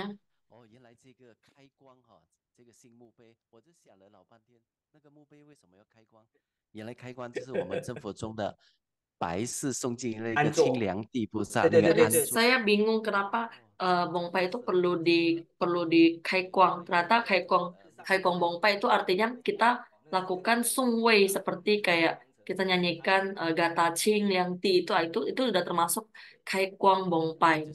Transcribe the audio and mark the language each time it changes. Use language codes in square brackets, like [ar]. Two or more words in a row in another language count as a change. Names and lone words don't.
[zh] 原来这个开光哈，这个新墓碑，我就想了老半天，那个墓碑为什么要开光？原来开光就是我们真佛中的白事诵经那个清凉地菩萨那个安坐。 [id] Saya bingung kenapa bongpai itu perlu di kaikuang. Ternyata kaikuang bongpai itu artinya kita lakukan sungwei seperti kayak kita nyanyikan gata ching yang ti itu udah termasuk kaikuang bongpai.